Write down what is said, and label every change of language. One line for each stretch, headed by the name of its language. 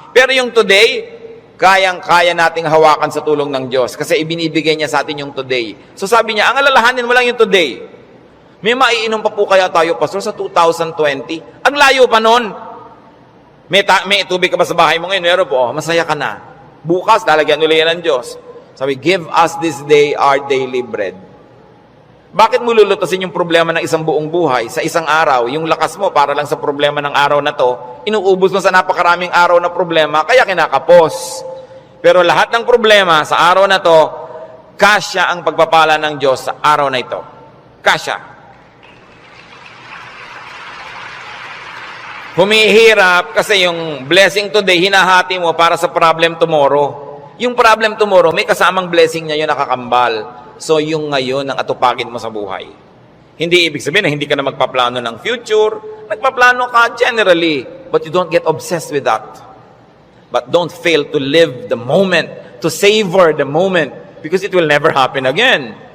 Filipino: Pero yung today, kayang-kaya nating hawakan sa tulong ng Diyos. Kasi ibinibigay niya sa atin yung today. So sabi niya, ang alalahanin mo lang yung today. May maiinom pa po kaya tayo, Pastor, sa 2020? Ang layo pa nun. May tubig ka ba sa bahay mo ngayon? Meron po, masaya ka na. Bukas, lalagyan ulit yan ng Diyos. Sabi,
English: give us this day our daily bread.
Filipino: Bakit mo lulutasin yung problema ng isang buong buhay sa isang araw? Yung lakas mo para lang sa problema ng araw na to, inuubos mo sa napakaraming araw na problema, kaya kinakapos. Pero lahat ng problema sa araw na to, kasya ang pagpapala ng Diyos sa araw na ito. Kasya. Humihirap kasi yung blessing today, hinahati mo para sa
English: problem tomorrow.
Filipino: Yung
English: problem tomorrow,
Filipino: may kasamang blessing niya yun nakakambal. So, yung ngayon ang atupagin mo sa buhay. Hindi ibig sabihin na hindi ka na magpaplano ng future. Nagpaplano ka
English: generally, but you don't get obsessed with that. But don't fail to live the moment, to savor the moment, because it will never happen again.